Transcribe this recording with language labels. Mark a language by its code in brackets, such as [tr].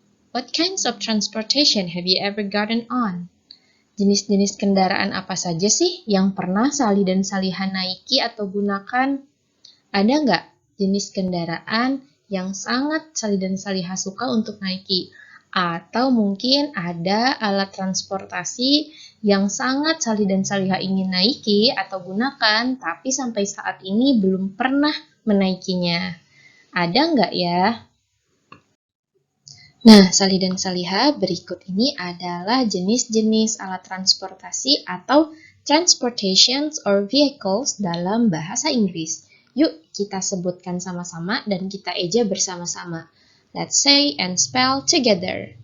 [en] What kinds of transportation have you ever gotten on? [id] Jenis-jenis kendaraan apa saja sih yang pernah Salih dan Saliha naiki atau gunakan? Ada nggak jenis kendaraan yang sangat Salih dan Saliha suka untuk naiki? Atau mungkin ada alat transportasi yang sangat Salih dan Saliha ingin naiki atau gunakan, tapi sampai saat ini belum pernah menaikinya. Ada nggak ya? Nah, Salih dan Saliha, berikut ini adalah jenis-jenis alat transportasi atau [en] transportations or vehicles [id] dalam bahasa Inggris. Yuk, kita sebutkan sama-sama dan kita eja bersama-sama. [en] Let's say and spell together.